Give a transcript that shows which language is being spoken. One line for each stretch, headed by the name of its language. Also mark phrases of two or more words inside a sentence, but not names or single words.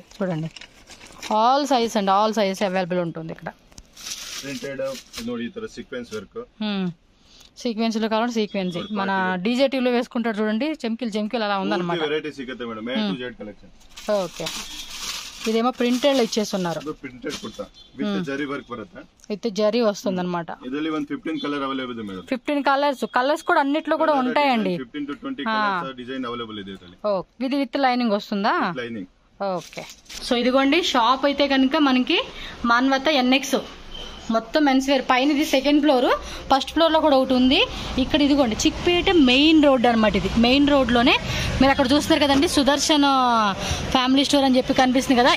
Telugu: చూడండి
English: all size
Telugu: అండి,
English: all size available
Telugu: ఉంటుంది ఇక్కడ. సీక్వెన్స్ లో కావాలంటే సీక్వెన్స్, మన డీజేటీవ్ లో వేసుకుంటారు చూడండి, చెంకిల్ అలా ఉందన్నమాట. ఓకే, ఇదేమో ప్రింటెడ్ ఇచ్చేస్తున్నారు.
Kannada: ಪ್ರಿಂಟೆಡ್ ಕುರ್ತಾ ವಿತ್ ಜರಿ ವರ್ಕ್ ಬರುತ್ತೆ.
Telugu: విత్ జరీ వస్తుంది అనమాట.
Kannada: ಇದರಲ್ಲಿ ಒಂದು 15 ಕಲರ್ ಅವೈಲೇಬಲ್ ಇದೆ ಮೇಡಮ್.
Telugu: 15 కలర్స్ కూడా అన్నిట్లో కూడా ఉంటాయండి. 15 to 20
English: colors design available
Kannada: ಇದೆ ಇದರಲ್ಲಿ.
Telugu: ఓకే, ఇది
English: with lining
Telugu: వస్తుందా? లైనింగ్. ఓకే. సో ఇదిగోండి షాప్ అయితే కనుక మనకి మాన్వత ఎన్ఎక్స్ మొత్తం
English: mens wear.
Telugu: పైన ఇది
English: second floor, first floor
Telugu: లో కూడా ఒకటి ఉంది. ఇక్కడ ఇదిగోండి చిక్పేట
English: main road
Telugu: అనమాట. ఇది
English: main road
Telugu: లోనే మీరు అక్కడ చూస్తున్నారు కదండి సుదర్శన్ ఫ్యామిలీ స్టోర్ అని చెప్పి కనిపిస్తుంది కదా.